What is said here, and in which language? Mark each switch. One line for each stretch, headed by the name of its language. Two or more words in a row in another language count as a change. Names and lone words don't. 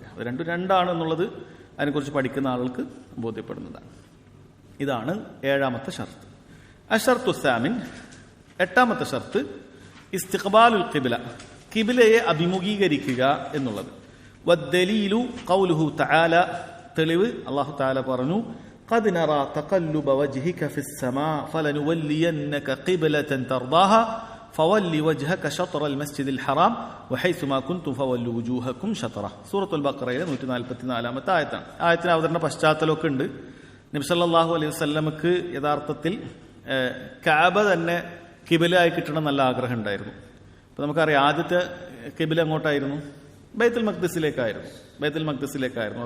Malayalam: അത് രണ്ടാണ് എന്നുള്ളത് അതിനെക്കുറിച്ച് പഠിക്കുന്ന ആളുകൾക്ക് ബോധ്യപ്പെടുന്നതാണ്. ഇതാണ് 7ാമത്തെ ഷർത്ത്.
Arabic: الشرط الثامن,
Malayalam: 8ാമത്തെ ഷർത്ത്
Arabic: استقبال القبلة,
Malayalam: ഖിബ്ലയെ അഭിമുഖീകരിക്കുക എന്നുള്ളത്.
Arabic: والدليل قوله تعالى,
Malayalam: തെളിവ്
Arabic: الله تعالى
Malayalam: പറഞ്ഞു,
Arabic: قد نرى تقلب وجهك في السماء فلنولينك قبلة ترضاها فول وجهك شطر المسجد الحرام وحيث ما كنتم فولوا وجوهكم شطره.
Malayalam: സൂറത്തുൽ ബഖറയിലെ 144ാമത്തെ ആയത്താണ്. ആയത്തിന് അവതരണ പശ്ചാത്തലമൊക്കെ ഉണ്ട്. നബി
Arabic: صلى الله عليه وسلم
Malayalam: യഥാർത്ഥത്തിൽ കഅബ തന്നെ ഖിബലയായി കിട്ടണം നല്ല ആഗ്രഹം ഉണ്ടായിരുന്നു. അപ്പോൾ നമുക്കറിയാം ആദ്യത്തെ ഖിബല എങ്ങോട്ടായിരുന്നു? ബൈത്തുൽ മഖ്ദിസിലേക്കായിരുന്നു.